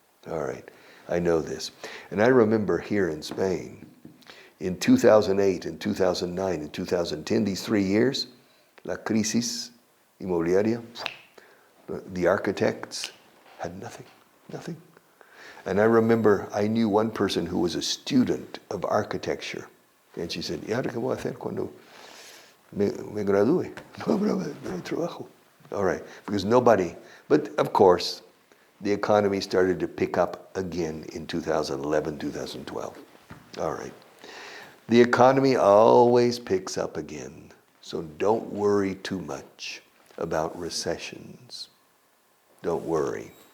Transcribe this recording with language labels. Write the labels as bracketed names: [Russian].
[English] All right, I know this. And I remember here in Spain, in 2008, in 2009, in 2010, these 3 years, [Spanish] la crisis inmobiliaria, [English] the architects had nothing, nothing. And I remember I knew one person who was a student of architecture. And she said, [Spanish] ¿y ahora qué voy a hacer cuando me gradúe? No hay trabajo. [English] All right, because nobody, but of course, the economy started to pick up again in 2011, 2012. All right. The economy always picks up again, so don't worry too much about recessions. Don't worry.